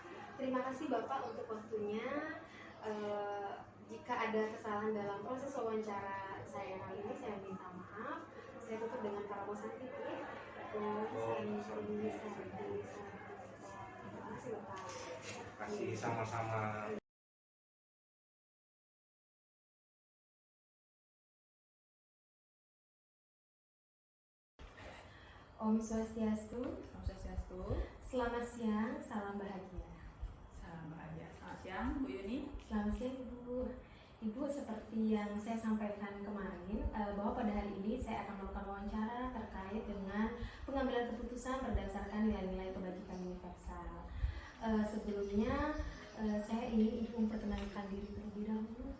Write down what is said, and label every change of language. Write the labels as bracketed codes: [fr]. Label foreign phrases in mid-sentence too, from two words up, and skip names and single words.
[id] Terima kasih Bapak untuk waktunya. Jika ada kesalahan dalam proses wawancara saya kali ini, saya minta maaf. Saya tutup dengan para mosanti ya. Terima kasih Bapak. Terima kasih sama-sama. [ban] Om Swastiastu. Om Swastiastu. [id] Selamat siang, salam bahagia. Salam bahagia. Selamat siang, Bu Yuni. Selamat siang Ibu. Ibu, seperti yang saya sampaikan kemarin, bahwa pada hari ini saya akan melakukan wawancara terkait dengan pengambilan keputusan berdasarkan nilai-nilai kebajikan universal. Sebelumnya, saya ingin Ibu memperkenalkan diri terlebih dahulu.